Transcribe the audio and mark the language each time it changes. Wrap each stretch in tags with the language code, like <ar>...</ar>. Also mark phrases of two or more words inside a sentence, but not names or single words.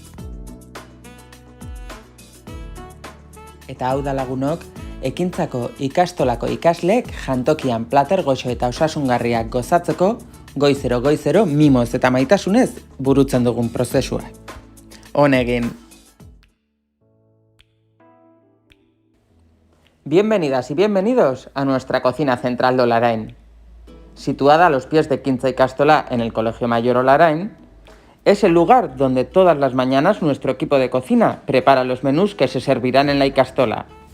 <eu>Eta hau da lagunok, ekintzako ikastolako ikasleek jantokian plater goxo eta osasungarriak gozatzeko goizero mimoz eta maitasunez burutzen dugun prozesua. Honegin!</eu> <es>Bienvenidas y bienvenidos a nuestra cocina central de Olarain. Situada a los pies de Ekintza Ikastola en el Colegio Mayor Olarain, es el lugar donde todas las mañanas nuestro equipo de cocina prepara los menús que se servirán en la ikastola.</es>